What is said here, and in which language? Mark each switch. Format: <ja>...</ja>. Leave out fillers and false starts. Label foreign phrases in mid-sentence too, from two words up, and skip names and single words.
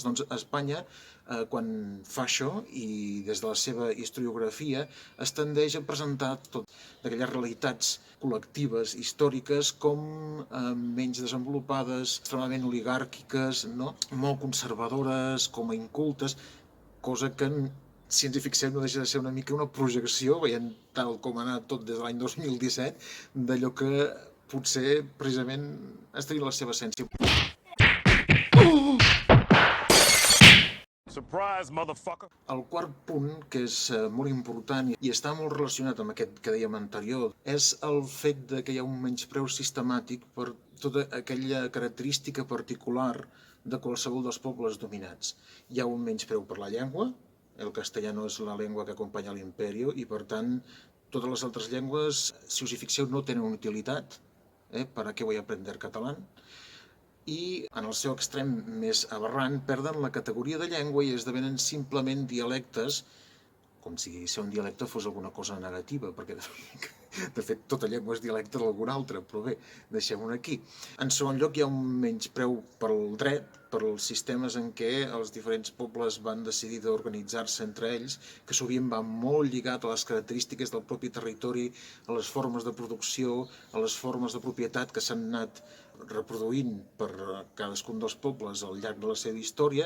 <ca>Doncs Espanya, quan fa això, i des de la seva historiografia, es tendeix a presentar tot d'aquelles realitats col·lectives, històriques, com menys desenvolupades, extremadament oligàrquiques, no? Molt conservadores, com a incultes, cosa que si ens hi fixem no deixa de ser una mica una projecció, veient tal com ha anat tot des de l'any 2017, d'allò que potser precisament has tenit la seva essència.</ca> <en>Surprise, motherfucker!</en> <ca>El quart punt, que és molt important i està molt relacionat amb aquest que dèiem anterior, és el fet de que hi ha un menyspreu sistemàtic per tota aquella característica particular de qualsevol dels pobles dominats. Hi ha un menyspreu per la llengua, el castellano és la llengua que acompanya l'imperio, i per tant totes les altres llengües, si us hi fixeu, no tenen utilitat.</ca> <es>¿Para qué voy a aprender catalán?</es> <ca>I en el seu extrem més aberrant perden la categoria de llengua i esdevenen simplement dialectes, com si ser un dialecte fos alguna cosa negativa, perquè de fet tota llengua és dialecte d'alguna altra, però bé, deixem-ho aquí. En segon lloc, hi ha un menyspreu pel dret, per als sistemes en què els diferents pobles van decidir d'organitzar-se entre ells, que sovint va molt lligat a les característiques del propi territori, a les formes de producció, a les formes de propietat que s'han anat reproduint per cadascun dels pobles al llarg de la seva història.</ca>